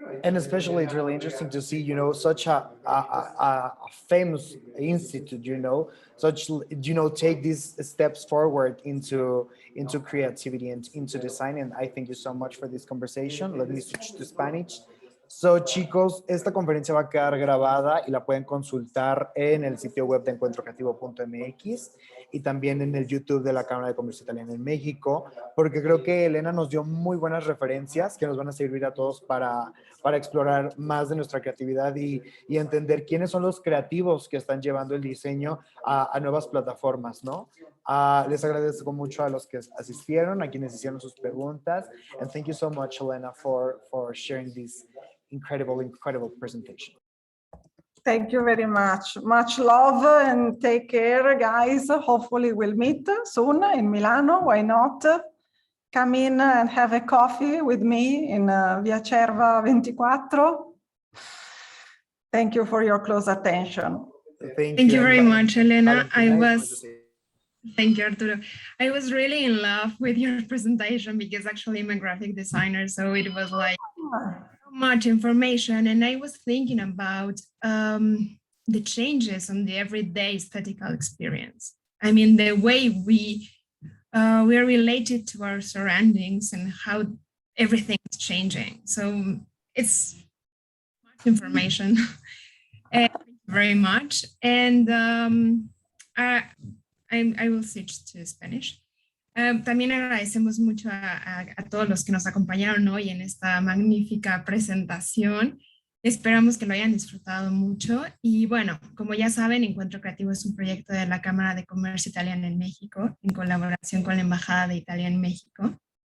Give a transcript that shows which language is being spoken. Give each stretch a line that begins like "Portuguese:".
English: And especially it's really interesting to see, you know, such a famous institute, you know, take these steps forward into creativity and into design. And I thank you so much for this conversation. Let me switch to Spanish.
Spanish: So, chicos, esta conferencia va a quedar grabada y la pueden consultar en el sitio web de encuentrocreativo.mx y también en el YouTube de la Cámara de Comercio Italiano en México, porque creo que Elena nos dio muy buenas referencias que nos van a servir a todos para explorar más de nuestra creatividad y entender quiénes son los creativos que están llevando el diseño a nuevas plataformas, ¿no? Les agradezco mucho a los que asistieron, a quienes hicieron sus preguntas,
English: and thank you so much, Elena, for sharing this incredible presentation. Thank you very much. Much love and take care, guys. Hopefully we'll meet soon in Milano. Why not? Come in and have a coffee with me in Via Cerva 24. Thank you for your close attention. Thank you very much, Elena. Thank you, Arturo. I was really in love with your presentation because actually I'm a graphic designer, so it was like so much information. And I was thinking about the changes on the everyday aesthetical experience. I mean, the way we are related to our surroundings and how everything is changing. So it's much information. Thank you very much. And I will switch to Spanish.
Spanish: También agradecemos mucho a todos los que nos acompañaron hoy en esta magnífica presentación. Esperamos que lo hayan disfrutado mucho. Y bueno, como ya saben, Encuentro Creativo es un proyecto de la Cámara de Comercio Italiana en México, en colaboración con la Embajada de Italia en México.